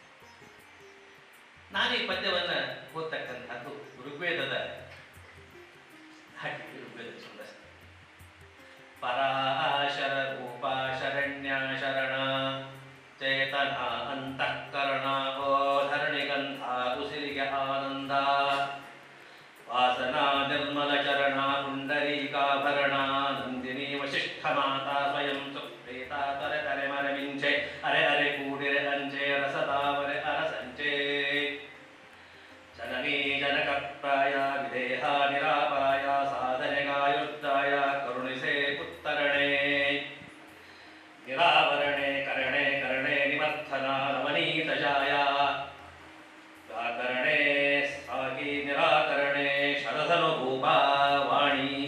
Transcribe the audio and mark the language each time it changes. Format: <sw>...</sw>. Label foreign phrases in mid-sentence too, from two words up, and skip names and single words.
<kn>ನಾನು ಈ ಪದ್ಯವನ್ನು ಓದ್ತಕ್ಕಂಥದ್ದು ಋಗ್ವೇದದ ಹಾಗೆ ಋಗ್ವೇದ ಛಂದಸ್ಸು. ಪರಾಶರ ರೂಪ ಶರಣ್ಯ ಶರಣ ಚೇತನ ಅಂತಃಕರಣ ಧರಣಿಗಂಧ ಉಸಿರಿಗೆ ಆನಂದ ವಾಸನಾ ನಿರ್ಮಲ ಚರಣ ಪುಂಡರೀಕಾಭರಣ ನಂದಿನಿ ವಶಿಷ್ಠ ಮಾತಾ ಸ್ವಯಂ ಸುಪ್ರೇತ ತರೆ ತರೆ ಮರಮಿಂಚೆ ಅರೆ ಅರೆ ಕೂಡಿರೆ ಅಂಚೆ ರಸದಾವರೆ ಅರಸಂಚೆ ಜನನೀ ಜನಕಪ್ರಾಯ ವಿದೇಹ ನಿರಾಪಾಯ ಸಾಧನೆಗಾಯುದ್ಧಾಯ ಕರುಣಿಸೆ ಉತ್ತರಣೆ ನಿರಾವರಣೆ ಕರಣೆ ಕರಣೆ ನಿಮರ್ಥನ ರಮಣೀತಜಾಯ ವ್ಯಾಕರಣೆ ಸಾಗಿ ನಿರಾಕರಣೆ ಶರಧನುಭೂಪ ವಾಣಿ</kn>